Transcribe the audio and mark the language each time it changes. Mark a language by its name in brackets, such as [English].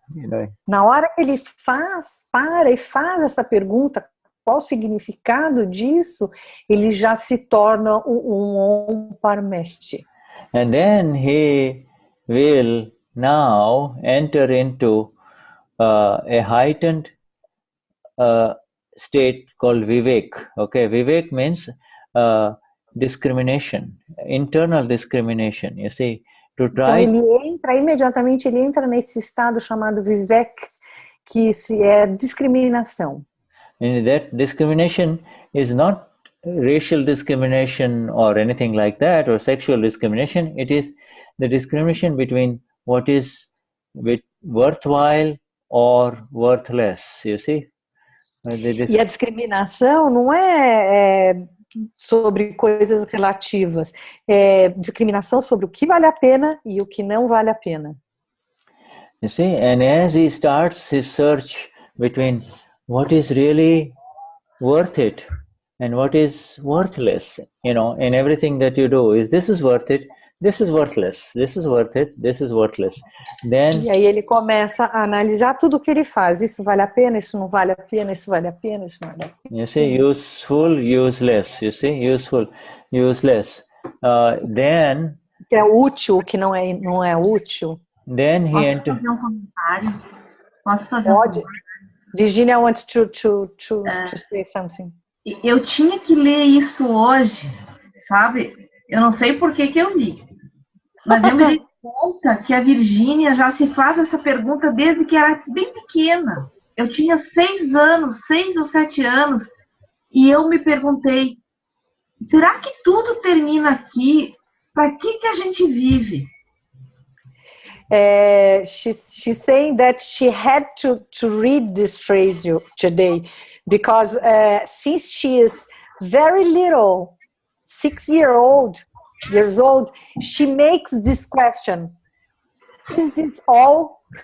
[English] You know. [Portuguese] Na hora que ele para e faz essa pergunta, qual o significado disso, ele já se torna um Om Parameshti. [English] And then he will now enter into a heightened state called Vivek. Okay, Vivek means discrimination, internal discrimination, you see. [Portuguese] Então ele entra nesse estado chamado Vivek, que é discriminação. [English] And that discrimination is not racial discrimination or anything like that, or sexual discrimination. It is the discrimination between what is worthwhile or worthless, you see. [Portuguese] E a discriminação não é sobre coisas relativas, é discriminação sobre o que vale a pena e o que não vale a pena. [English] You see, and as he starts his search between what is really worth it and what is worthless, you know, in everything that you do, this is worth it, this is worthless, this is worth it, this is worthless. Then, [Portuguese] e aí ele começa a analisar tudo o que ele faz. Isso vale a pena, isso não vale a pena, isso vale a pena, isso não vale a pena. [English] You see, useful, useless. You see, useful, useless. Then, [Portuguese] que é útil, o que não é útil. [English] Then he [Portuguese] Posso fazer um comentário? Posso fazer Pode. um comentário? [English] Virginia wants to say something. [Portuguese] Eu tinha que ler isso hoje, sabe? Eu não sei por que eu li, mas eu me dei conta que a Virginia já se faz essa pergunta desde que era bem pequena. Eu tinha 6 ou 7 anos, e eu me perguntei, será que tudo termina aqui? Para que a gente vive? [English] She's saying that she had to read this phrase today because since she is very little, 6 years old, she makes this question: is this all?